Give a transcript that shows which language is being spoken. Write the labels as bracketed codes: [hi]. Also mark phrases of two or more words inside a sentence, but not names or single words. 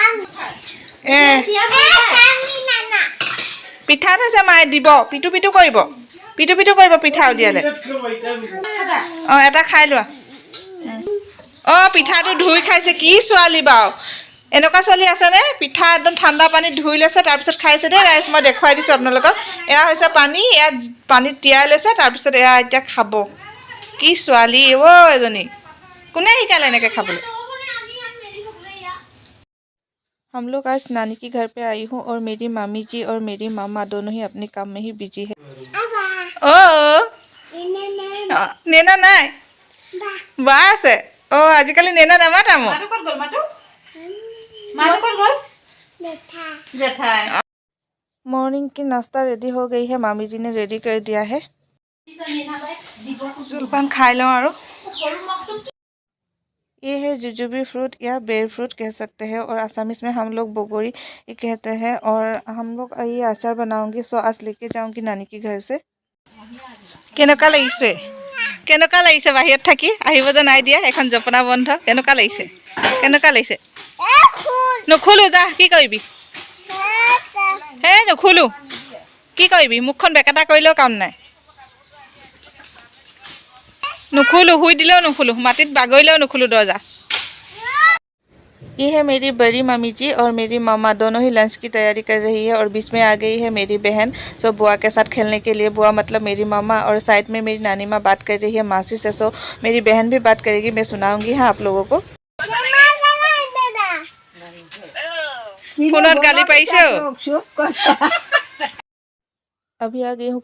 [as] পিঠা থৈছে মায়ে দিব পিটু কৰিব পিঠা উলিয়ালে এটা খাই লোৱা পিঠাটো ধুই খাইছে কি ছোৱালী বাৰু এনেকুৱা ছোৱালী আছেনে পিঠা একদম ঠাণ্ডা পানীত ধুই লৈছে তাৰপিছত খাইছে দেই ৰাইজ মই দেখুৱাই দিছোঁ আপোনালোকক এয়া হৈছে পানী ইয়াত পানীত তিয়াই লৈছে তাৰপিছত এয়া এতিয়া খাব কি ছোৱালী এজনী কোনে শিকালে এনেকৈ খাবলৈ [hi] हम लोग आज नानी के घर पे आई हूँ और मेरी मामी जी और मेरी मामा दोनों ही अपने काम में ही बिजी है नेना [as] নাই বা আছে আজিকালি নেনা নামাতা মোক [hi] मॉर्निंग की नाश्ता रेडी हो गई है मामी जी ने रेडी कर दिया है जलपान खाई लो और ये है [en] jujube fruit [hi] या बेर फ्रूट कह सकते हैं और आसामीस में हम लोग बोगोरी कहते हैं और हम लोग ये अचार बनाऊंगी सो आज लेके जाऊंगी नानी के घर से [as] কেনেকুৱা লাগিছে বাহিৰত থাকি আহিব যে নাই দিয়া এখন জপনা বন্ধ কেনেকুৱা লাগিছে কেনেকুৱা লাগিছে নুখুলো যা কি কৰিবি হে নুখুলো কি কৰিবি মুখখন বেকেটা কৰিলেও কাম নাই নুখুলো শুই দিলেও নুখুলো মাটিত বাগৰিলেও নুখুলো দৰ্জা [hi] ये है मेरी बड़ी मम्मी जी और मेरी मामा दोनों ही लंच की तैयारी कर रही है और बीच में आ गई है मेरी बहन सो बुआ के साथ खेलने के लिए बुआ मतलब मेरी मामा और साइड में मेरी नानी माँ बात कर रही है मासी से सो मेरी बहन भी बात करेगी मैं सुनाऊंगी हाँ आप लोगों को फोन गाली पाइसे अभी आ गई हूँ